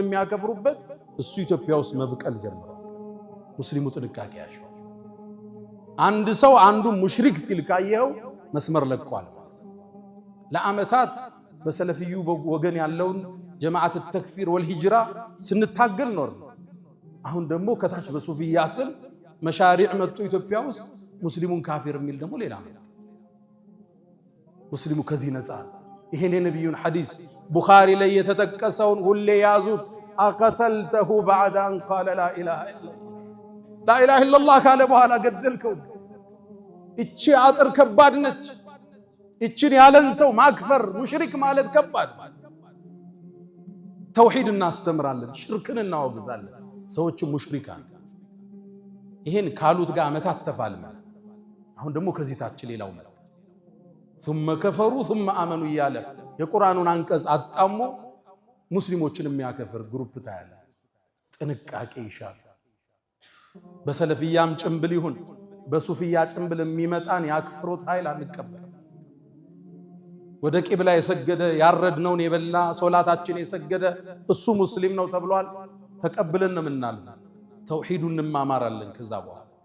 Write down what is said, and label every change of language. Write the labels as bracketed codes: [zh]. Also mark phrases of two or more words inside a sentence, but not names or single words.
[am] የሚያከፍሩበት እሱ ኢትዮጵያ ውስጥ መብቀል ጀምሯል ሙስሊሙ ጥንቃቄ ያሻው አንድ ሰው አንዱ ሙሽሪክ ሲል ካየው መስመር ለቋል ለአመታት በሰለፊዩ ወገን ያለውን ጀማዓት ተክፊር ወልሂጅራ ስንታገል ኖር አሁን ደግሞ ከታች በሱፊያ ስም መሻሪዕ መጡ ኢትዮጵያ ውስጥ ሙስሊሙን ካፊር የሚል ደግሞ ሌላ ነው ሙስሊሙ ከዚህ ነፃ ይሄን የነብዩን ሐዲስ ቡኻሪ ላይ የተጠቀሰውን ሁሌ ያዙት አቀተልተሁ [ar] بعد ان قال لا اله الا الله [am] ካለ በኋላ ገደልከው እቺ አጥር ከባድ ነች እቺን ያለን ሰው ማክፈር ሙሽሪክ ማለት ከባድ ተውሂድ እናስተምራለን ሽርክን እናወግዛለን ሰዎች ሙሽሪካን ይሄን ካሉት ጋር አመታት ተፋልመን አሁን ደግሞ ከዚህ ታች ሌላው ማለት [ar] ثم كفروا ثم امنوا [am] ያለ የቁርአኑን አንቀጽ አጣሞ ሙስሊሞችን የሚያከፍር ግሩፕ ታያለ ጥንቃቄ ይሻል በሰለፊያም ጭምብል ይሁን በሱፊያ ጭምብል የሚመጣን ያክፍሩት ኃይል አንቀበል ወደ ቂብላ የሰገደ ያረድነውን የበላ ሶላታችን የሰገደ እሱ ሙስሊም ነው ተብሏል ተቀብለን ነው ምናል ተውሂዱን እንማማራለን ከዛ በኋላ